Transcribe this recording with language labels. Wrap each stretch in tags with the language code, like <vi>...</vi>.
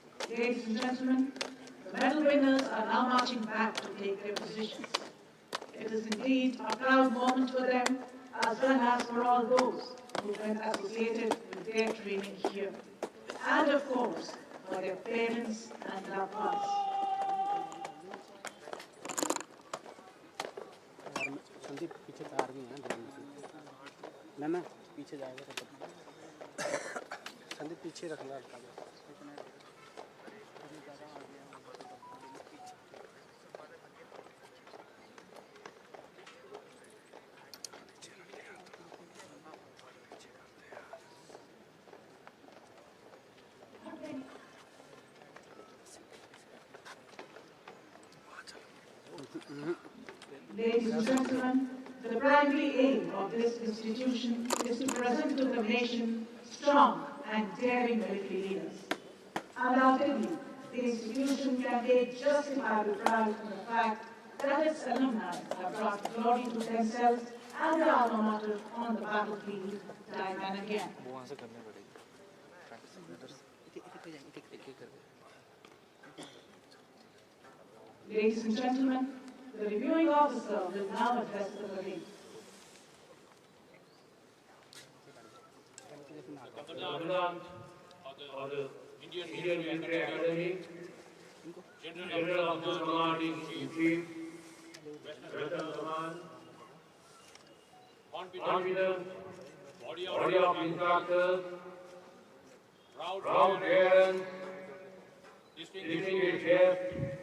<en>Ladies and gentlemen, the medal winners are now marching back to take their positions. It is indeed a proud moment for them, as well as for all those who have been associated with their training here. And of course, for their parents and loved ones.</en> <hi>Sandeep पीछे car भी हैं ना पीछे जाएगा तो संदीप पीछे रखना</hi> <en>Ladies and gentlemen, the primary aim of this institution is to present to the nation strong and daring military leaders. Undoubtedly, the institution can take justifiable pride in the fact that its alumni have brought glory to themselves and their alma mater on the battlefield time and again.</en> <hi>वो वहाँ से करने पड़ेगी practice एक कर दे</hi> <en>Ladies and gentlemen, the reviewing officer will now address the parade. The Commandant of the Indian Military Academy, General of the Commanding in Chief, Western Command, confident body of instructors, proud parents, distinguished guests,</en>